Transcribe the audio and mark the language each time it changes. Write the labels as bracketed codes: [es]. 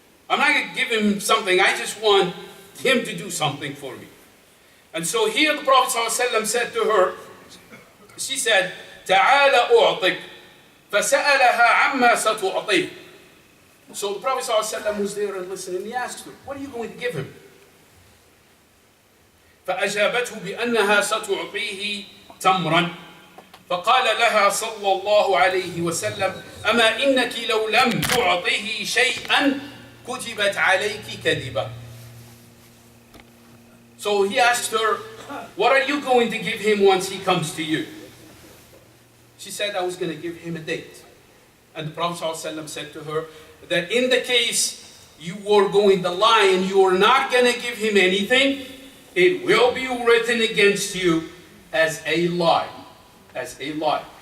[en] I'm not going to give him something, I just want him to do something for me. And so here the Prophet ﷺ said to her, she said, [ar] تعال أعطك فسألها عما ستعطيه. [en] So the Prophet ﷺ was there and listened, and he asked her, what are you going to give him? [ar] فأجابته بأنها ستعطيه تمرا. فقال لها صلى الله عليه وسلم أما إنك لو لم تعطيه شيئا كتبت عليك كذبة. [en] So he asked her, what are you going to give him once he comes to you? She said, I was going to give him a date. And the Prophet ﷺ said to her that in the case you were going to lie and you are not going to give him anything, it will be written against you as a lie. As a lie.